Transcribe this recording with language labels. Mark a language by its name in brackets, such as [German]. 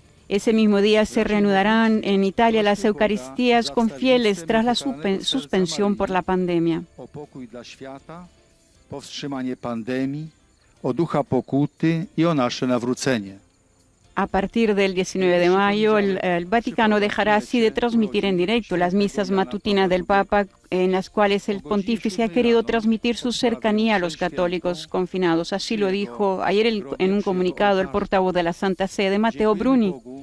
[Spanish] Ese mismo día se reanudarán en Italia las Eucaristías con fieles tras la suspensión por la pandemia. [Polish] O pokój dla świata, powstrzymanie pandemii, o ducha pokuty i o nasze nawrócenie. [Spanish] A partir del 19 de mayo, el Vaticano dejará así de transmitir en directo las misas matutinas del Papa, en las cuales el pontífice ha querido transmitir su cercanía a los católicos confinados. Así lo dijo ayer en un comunicado el portavoz de la Santa Sede, Matteo Bruni.